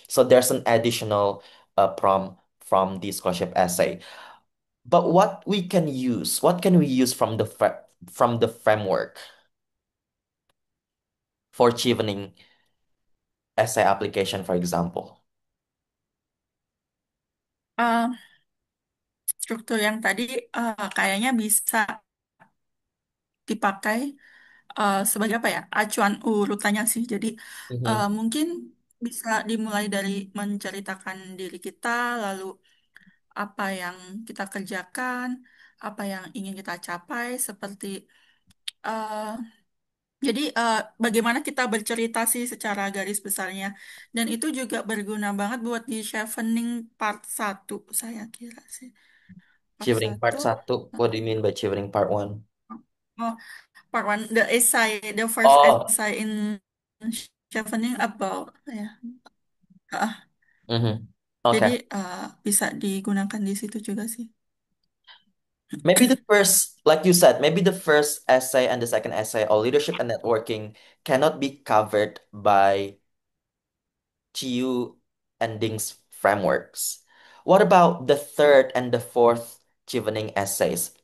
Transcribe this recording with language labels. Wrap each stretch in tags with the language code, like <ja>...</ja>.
<en>So there's an additional prompt from the scholarship essay. But what can we use from from the framework for Chevening essay application, for example?</en> <id>Eh, Struktur yang tadi kayaknya bisa dipakai sebagai apa ya? Acuan urutannya sih. Jadi Mhm. mungkin bisa dimulai dari menceritakan diri kita, lalu apa yang kita kerjakan, apa yang ingin kita capai, seperti eh, jadi bagaimana kita bercerita sih secara garis besarnya. Dan itu juga berguna banget buat di Chevening part 1 saya kira sih. Part Chevening satu.</id> <en>part 1, what do you mean by Chevening part 1? Oh, part 1, the essay, the first Oh, essay in Chevening about ya. Ah, mhm.</en> <id>jadi</id> <en>Okay.</en> <id>bisa digunakan di situ juga sih.</id> <en>Maybe the first, like you said, maybe the first essay and the second essay or leadership and networking cannot be covered by Chiu and Ding's frameworks. What about the third and the fourth Chevening essays?</en>